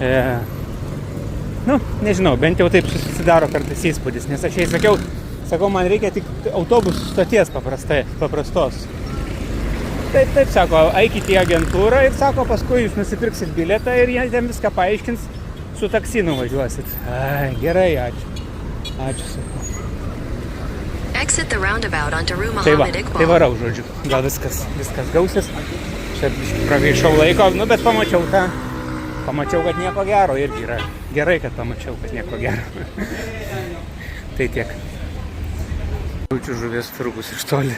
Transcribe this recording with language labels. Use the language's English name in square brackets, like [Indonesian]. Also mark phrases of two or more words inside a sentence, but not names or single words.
[Lithuanian] Nežinau, bent jau taip susidaro kartais įspūdis, nes aš jai sakau, man reikia tik autobusų stoties paprastos. Taip, sako, eikite į agentūrą ir sako, paskui jūs nusipirksit bilietą ir jie ten viską paaiškins, su taksi nuvažiuosit. Ai, gerai, ačiū. Ačiū, sakau. [English] Exit the roundabout onto Rue [Lithuanian] Tai Mohammed Iqbal. varau, žodžiu. Gal viskas gausis. Čia pragaišau laiko, bet pamačiau, kad nieko gero irgi yra. Gerai, kad pamačiau, kad nieko gero. Tai tiek. Jaučiu žuvies turgus iš toli.